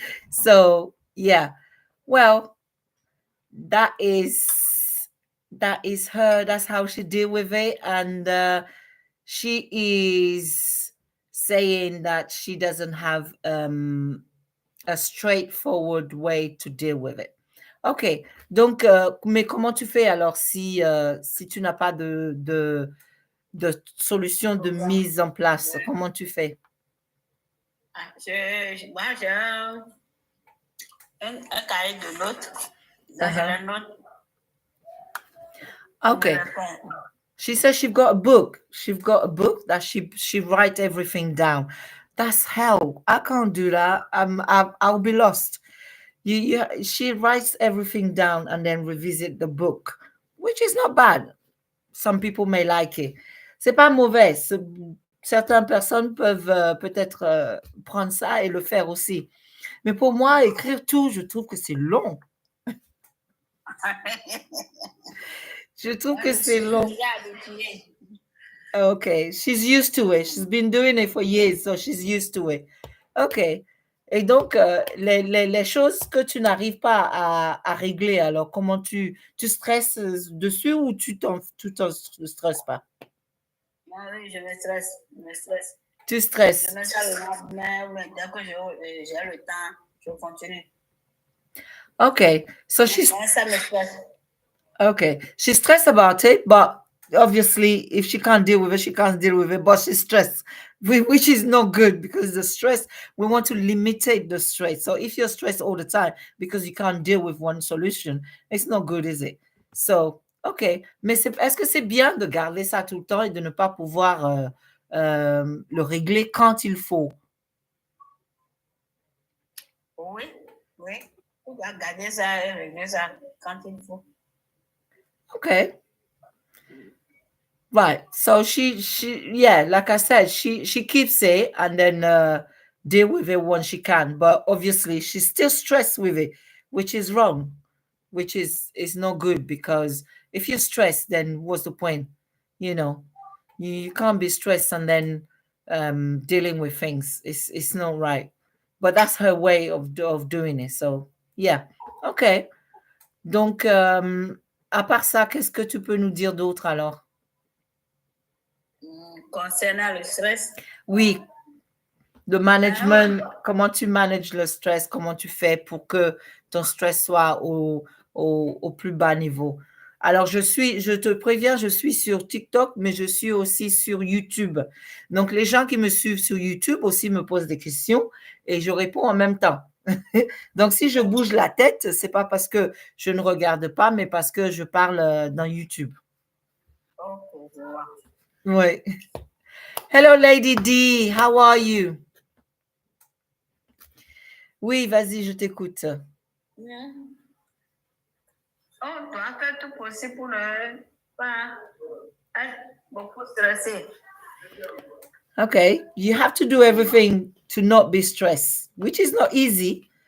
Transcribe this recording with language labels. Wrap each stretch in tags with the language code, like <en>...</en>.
<en>So yeah. Well, that is that is her. That's how she deal with it, and she is saying that she doesn't have a straightforward way to deal with it.</en> <fr>Ok, donc, mais comment tu fais alors si tu n'as pas de solution de mise en place? Comment tu fais? Moi, j'ai un cahier de notes. Là, je Uh-huh. le note.</fr> <en>Okay. She says she's got a book. She's got a book that she write everything down. That's hell. I can't do that. I'll be lost. She writes everything down and then revisit the book, which is not bad. Some people may like it.</en> <fr>C'est pas mauvais. Certaines personnes peuvent peut-être prendre ça et le faire aussi. Mais pour moi, écrire tout, je trouve que c'est long. Je trouve que c'est long.</fr> <en>Okay, she's used to it. She's been doing it for years, so she's used to it. Okay.</en> <fr>Et donc, les choses que tu n'arrives pas à régler, alors comment tu stresses dessus ou tu t'en stresses pas? Oui, je me stresse. Je me stresse. Tu stresses. Je mets ça le lendemain, mais dès que j'ai le temps, je continue.</fr> <en>Okay, so she's</en> <fr>Ça me stresse.</fr> <en>okay. She's stressed about it, but obviously, if she can't deal with it, she can't deal with it. But she's stressed, which is not good because the stress, we want to limitate the stress. So if you're stressed all the time because you can't deal with one solution, it's not good, is it? So, okay.</en> <fr>Mais est-ce que c'est bien de garder ça tout le temps et de ne pas pouvoir le régler quand il faut? Oui, oui. On va garder ça et régler ça quand il faut.</fr> <en>Okay. Right. So yeah, like I said, she keeps it and then deal with it when she can. But obviously she's still stressed with it, which is wrong, which is not good because if you're stressed, then what's the point? You know, you can't be stressed and then dealing with things. It's not right. But that's her way of doing it. So yeah. Okay.</en> <fr>Donc à part ça, qu'est-ce que tu peux nous dire d'autre alors? Concernant le stress. Oui. Le management, comment tu manages le stress, comment tu fais pour que ton stress soit au plus bas niveau. Alors, je te préviens, je suis sur TikTok, mais je suis aussi sur YouTube. Donc, les gens qui me suivent sur YouTube aussi me posent des questions et je réponds en même temps. Donc, si je bouge la tête, c'est pas parce que je ne regarde pas, mais parce que je parle dans YouTube. Ok, je vois.</fr> <en>Oui. Hello, Lady D. How are you?</en> <fr>Oui, vas-y, je t'écoute. On doit faire tout possible pour ne pas être beaucoup stressé.</fr> <en>Okay, you have to do everything to not be stressed, which is not easy.</en>